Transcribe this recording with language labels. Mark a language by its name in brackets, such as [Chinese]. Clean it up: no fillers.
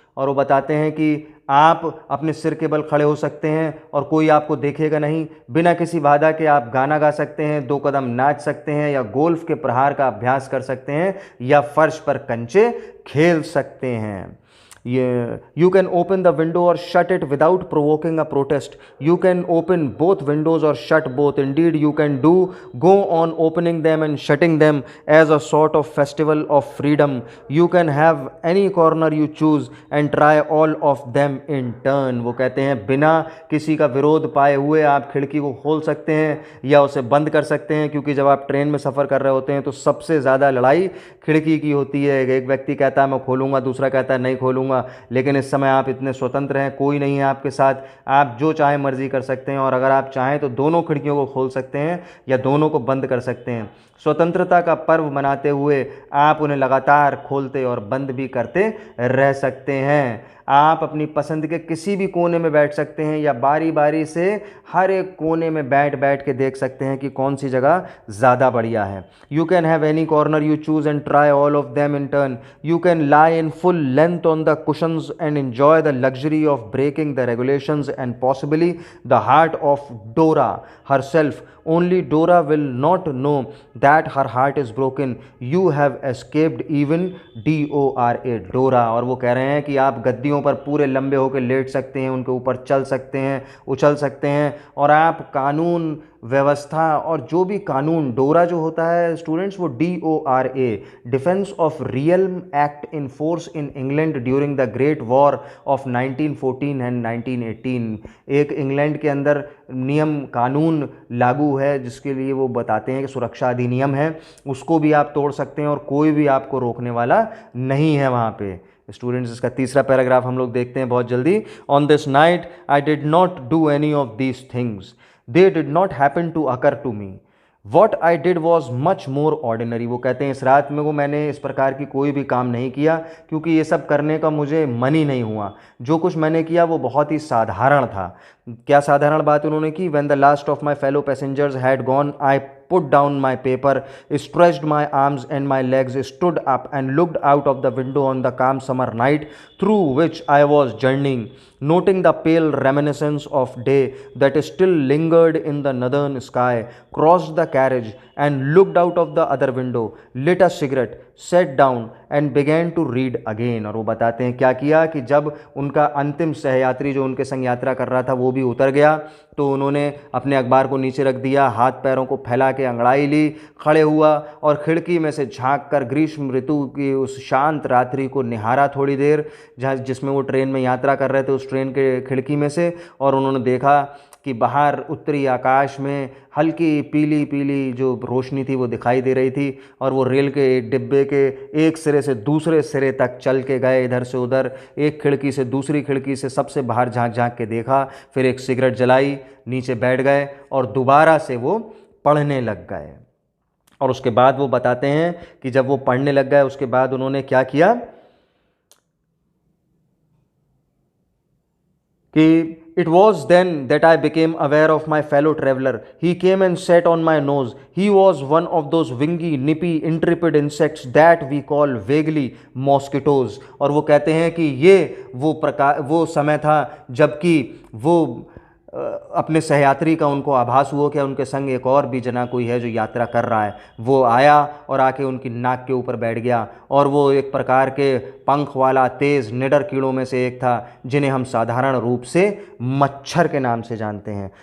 [Hindi] और वो बताते हैं कि आप अपने सिर के बल खड़े हो सकते हैं और कोई आपको देखेगा नहीं, बिना किसी बाधा के आप गाना गा सकते हैं, दो कदम नाच सकते हैं, या गोल्फ के प्रहार का अभ्यास कर सकते हैं, या फर्श पर कंचे खेल सकते हैं। [English] You can open the window or shut it without provoking a protest. You can open both windows or shut both. Indeed, you can go on opening them and shutting them as a sort of festival of freedom. You can have any corner you choose and try all of them in turn। [Hindi] वो कहते हैं बिना किसी का विरोध पाए हुए आप खिड़की को खोल सकते हैं या उसे बंद कर सकते हैं, क्योंकि जब आप ट्रेन में सफ़र कर रहे होते हैं तो सबसे ज़्यादा लड़ाई खिड़की की होती है। एक व्यक्ति कहता है मैं खोलूँगा, दूसरा कहता है नहीं खोलूँगा, लेकिन इस समय आप इतने स्वतंत्र हैं, कोई नहीं है आपके साथ, आप जो चाहें मर्जी कर सकते हैं, और अगर आप चाहें तो दोनों खिड़कियों को खोल सकते हैं या दोनों को बंद कर सकते हैं। स्वतंत्रता का पर्व मनाते हुए आप उन्हें लगातार खोलते और बंद भी करते रह सकते हैं। आप अपनी पसंद के किसी भी कोने में बैठ सकते हैं या बारी बारी से हर एक कोने में बैठ बैठ के देख सकते हैं कि कौन सी जगह ज़्यादा बढ़िया है। [English] You can have any corner you choose and try all of them in turn. You can lie in full length on the cushions and enjoy the luxury of breaking the regulations and possibly the heart of Dora herself. Only Dora will not know that her heart is broken. You have escaped even DORA Dora। [Hindi] और वो कह रहे हैं कि आप गद्दियों पर पूरे लंबे होकर लेट सकते हैं, उनके ऊपर चल सकते हैं, उछल सकते हैं, और आप कानून व्यवस्था और जो भी कानून, डोरा जो होता है स्टूडेंट्स वो DORA [English] Defence of realm act in force in England during the great war of 1914 and 1918। [Hindi] एक इंग्लैंड के अंदर नियम कानून लागू है जिसके लिए वो बताते हैं कि सुरक्षा अधिनियम है, उसको भी आप तोड़ सकते हैं और कोई भी आपको रोकने वाला नहीं है वहाँ पे। स्टूडेंट्स इसका तीसरा पैराग्राफ हम लोग देखते हैं बहुत जल्दी। [English] On this night I did not do any of these things, they did not happen to occur to me. What I did was much more ordinary। [Hindi] वो कहते हैं इस रात में मैंने इस प्रकार की कोई भी काम नहीं किया क्योंकि ये सब करने का मुझे मन ही नहीं हुआ। जो कुछ मैंने किया वो बहुत ही साधारण था। क्या साधारण बात उन्होंने की? When the last of my fellow passengers had gone, I put down my paper, stretched my arms and my legs, stood up and looked out of the window on the calm summer night through which I was journeying, noting the pale reminiscence of day that still lingered in the northern sky, crossed the carriage and looked out of the other window, lit a cigarette, sat down and began to read again। और वो बताते हैं क्या किया कि जब उनका अंतिम सहयात्री जो उनके संग यात्रा कर रहा था वो भी उतर गया तो उन्होंने अपने अखबार को नीचे रख दिया, हाथ पैरों को फैला के अंगड़ाई ली, खड़े हुआ और खिड़की में से झांक कर ग्रीष्म ऋतु की उस शांत रात्रि को निहारा थोड़ी देर, जहाँ जिसमें वो ट्रेन में यात्रा कर रहे थे उस ट्रेन के खिड़की में से। और उन्होंने देखा कि बाहर उत्तरी आकाश में हल्की पीली पीली जो रोशनी थी वो दिखाई दे रही थी और वो रेल के डिब्बे के एक सिरे से दूसरे सिरे तक चल के गए, इधर से उधर, एक खिड़की से दूसरी खिड़की से, सबसे बाहर झांक झांक के देखा, फिर एक सिगरेट जलाई, नीचे बैठ गए और दोबारा से वो पढ़ने लग गए। और उसके बाद वो बताते हैं कि जब वो पढ़ने लग गए उसके बाद उन्होंने क्या किया कि [English] It was then that I became aware of my fellow traveler. He came and sat on my nose. He was one of those wingy, nippy, intrepid insects that we call vaguely mosquitoes। [Hindi] और वो कहते हैं कि ये वो समय था जबकि वो अपने सहयात्री का उनको आभास हुआ कि उनके संग एक और भी जना कोई है जो यात्रा कर रहा है। वो आया और आके उनकी नाक के ऊपर बैठ गया और वो एक प्रकार के पंख वाला तेज़ निडर कीड़ों में से एक था जिन्हें हम साधारण रूप से मच्छर के नाम से जानते हैं।